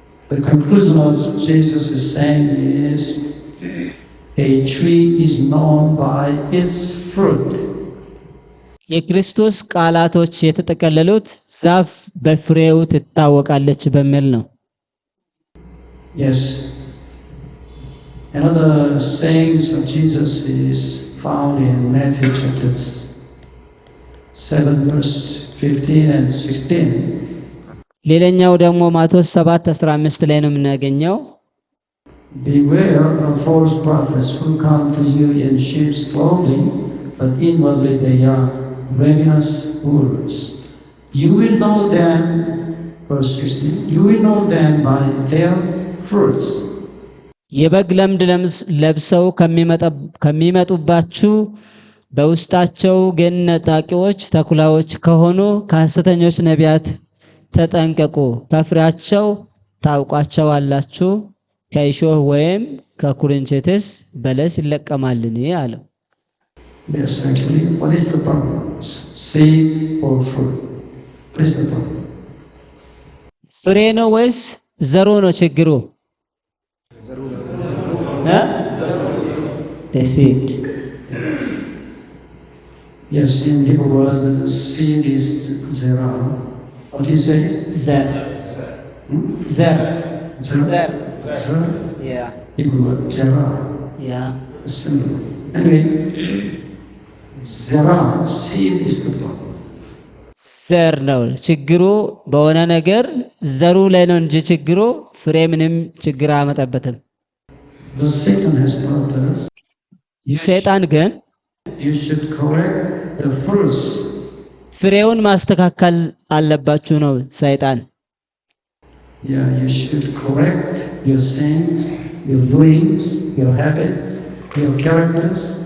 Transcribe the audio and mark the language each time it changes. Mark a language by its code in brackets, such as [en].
[en] The conclusion of Jesus is saying is a tree is known by its fruit. [am] የክርስቶስ ቃላቶች የተጠቀለሉት ዛፍ በፍሬው ትታወቃለች በሚል ነው። [en] Yes. Another sayings of Jesus is found in Matthew chapter 7 verse 15 and 16. [am] ሌላኛው ደግሞ ማቴዎስ 7:15 ላይ ነው የምናገኘው። [en] Beware of false prophets who come to you in sheep's clothing, but inwardly they are ravenous wolves. You will know them, verse 16, you will know them by their fruits. [am] የበግ ለምድ ለብሰው ከሚመጡባችሁ በውስጣቸው ግን ነጣቂዎች ተኩላዎች ከሆኑ ከሐሰተኞች ነቢያት ተጠንቀቁ፣ ከፍሬያቸው ታውቋቸዋላችሁ። ከእሾህ ወይም ከኩርንችትስ በለስ ይለቀማልን አለው። [en] Yes, actually, what is the problem? Seed or fruit? What is the problem? [am] ፍሬ ነው ወይስ ዘሩ ነው ችግሩ? [en] The seed. Yes, in Hebrew word, seed is zera. What do you say? Zer. Zer. Zera. Zera. Yeah. Hebrew word, zera. Yeah. Similar. Anyway, zera, seed is the problem. [am] ዘር ነው ችግሩ። በሆነ ነገር ዘሩ ላይ ነው እንጂ ችግሩ ፍሬ ምንም ችግር አያመጣበትም። [en] But Satan has taught us, [am] ሰይጣን ግን [en] you should correct the fruits. [am] ፍሬውን ማስተካከል አለባችሁ ነው ሰይጣን። [en] Yeah, you should correct your sins, your doings, your habits, your characters.